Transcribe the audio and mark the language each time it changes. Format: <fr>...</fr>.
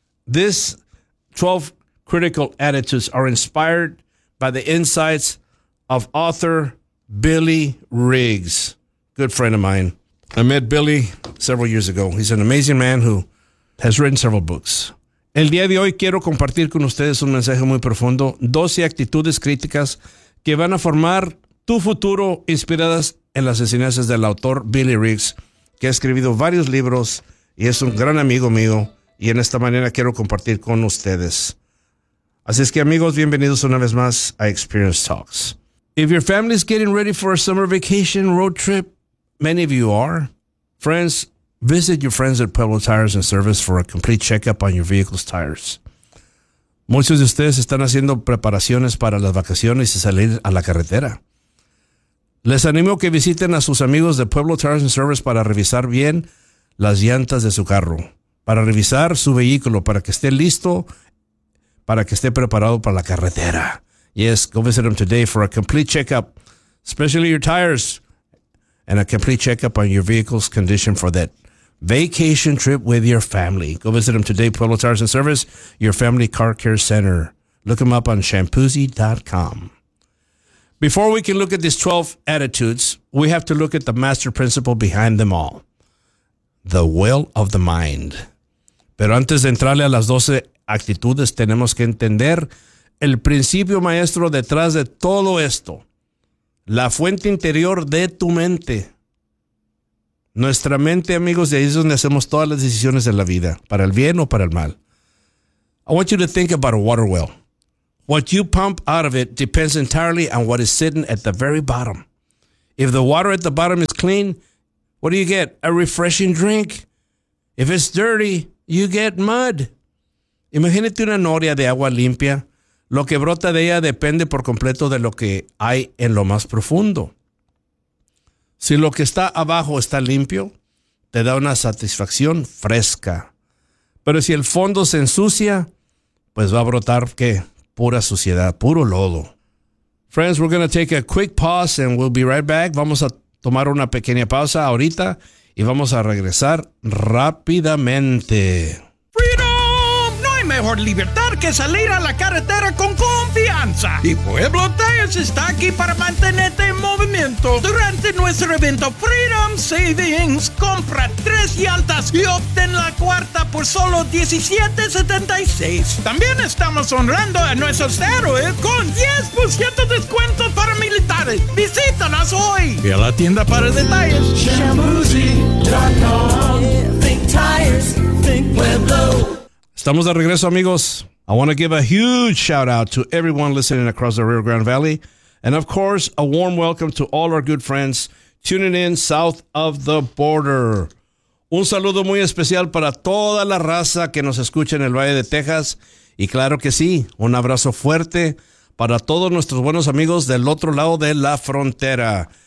<en>This 12 critical attitudes are inspired by the insights of author Billy Riggs, good friend of mine. I met Billy several years ago. He's an amazing man who has written several books.</en> <es>El día de hoy quiero compartir con ustedes un mensaje muy profundo, 12 actitudes críticas que van a formar tu futuro inspiradas en las enseñanzas del autor Billy Riggs, que ha escrito varios libros y es un gran amigo mío y en esta manera quiero compartir con ustedes. Así es que amigos, bienvenidos una vez más a Experience Talks.</es> <en>If your family is getting ready for a summer vacation road trip, many of you are, friends, visit your friends at Pueblo Tires and Service for a complete checkup on your vehicle's tires.</en> <es>Muchos de ustedes están haciendo preparaciones para las vacaciones y salir a la carretera. Les animo que visiten a sus amigos de Pueblo Tires and Service para revisar bien las llantas de su carro, para revisar su vehículo, para que esté listo, para que esté preparado para la carretera.</es> <en>Yes, go visit them today for a complete checkup, especially your tires, and a complete checkup on your vehicle's condition for that vacation trip with your family. Go visit them today, Pueblo Tires and Service, your family car care center. Look them up on shampoozy.com. Before we can look at these 12 attitudes, we have to look at the master principle behind them all, the will of the mind.</en> <es>Pero antes de entrarle a las 12 actitudes, tenemos que entender el principio maestro detrás de todo esto. La fuente interior de tu mente. Nuestra mente, amigos, de ahí es donde hacemos todas las decisiones de la vida, para el bien o para el mal.</es> <en>I want you to think about a water well. What you pump out of it depends entirely on what is sitting at the very bottom. If the water at the bottom is clean, what do you get? A refreshing drink. If it's dirty, you get mud.</en> <es>Imagínate una noria de agua limpia. Lo que brota de ella depende por completo de lo que hay en lo más profundo. Si lo que está abajo está limpio, te da una satisfacción fresca. Pero si el fondo se ensucia, pues va a brotar, ¿qué? Pura suciedad, puro lodo.</es> <en>Friends, we're going to take a quick pause and we'll be right back.</en> <es>Vamos a tomar una pequeña pausa ahorita y vamos a regresar rápidamente.</es> <en>¡Freedom!</en> <es>No hay mejor libertad que salir a la carretera con confianza. Y Pueblo Tires está aquí para mantenerte en movimiento. Durante nuestro evento Freedom Savings, compra tres llantas y obtén la cuarta por solo $17.76. También estamos honrando a nuestros héroes con 10% de descuento para militares. Visítanos hoy. Y a la tienda para detalles.</es> <en>Shamoozy.com. Think Tires, Think Pueblo.</en> <es>Estamos de regreso, amigos.</es> <en>I want to give a huge shout out to everyone listening across the Rio Grande Valley. And of course, a warm welcome to all our good friends tuning in south of the border.</en> <es>Un saludo muy especial para toda la raza que nos escucha en el Valle de Texas. Y claro que sí, un abrazo fuerte para todos nuestros buenos amigos del otro lado de la frontera.</es>